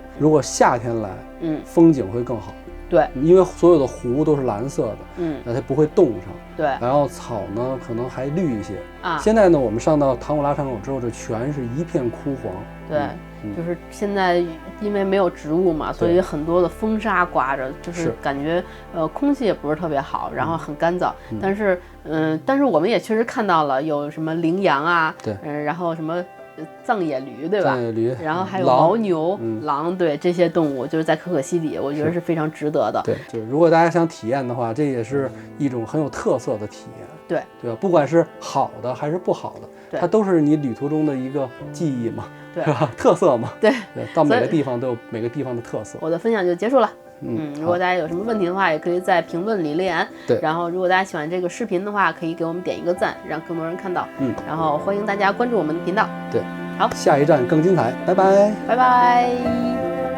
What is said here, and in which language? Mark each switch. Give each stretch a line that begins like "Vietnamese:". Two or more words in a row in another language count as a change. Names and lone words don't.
Chinese: 如果夏天來，風景會更好。對，因為所有的湖都是藍色的，那它不會凍上。對，然後草呢可能還綠一些。啊，現在呢，我們上到唐古拉山口之後，這全是一片枯黃。對。就是現在因為沒有植物嘛，所以很多的風沙颳着，就是感覺空氣也不是特別好，然後很乾燥。但是我們也確實看到了有什麼羚羊啊，然後什麼藏野驢，對吧？藏野驢，然後還有牦牛、狼，對，這些動物就是在可可西里，我覺得是非常值得的。對，就如果大家想體驗的話，這也是一種很有特色的體驗。對，對吧？不管是好的還是不好的，它都是你旅途中的一個記憶嘛。對吧？特色嘛，對，到每個地方都有每個地方的特色。我的分享就結束了。如果大家有什麼問題的話，也可以在評論裡留言。對，然後如果大家喜歡這個視頻的話，可以給我們點一個讚，讓更多人看到。然後歡迎大家關注我們的頻道。對，好，下一站更精彩，拜拜，拜拜。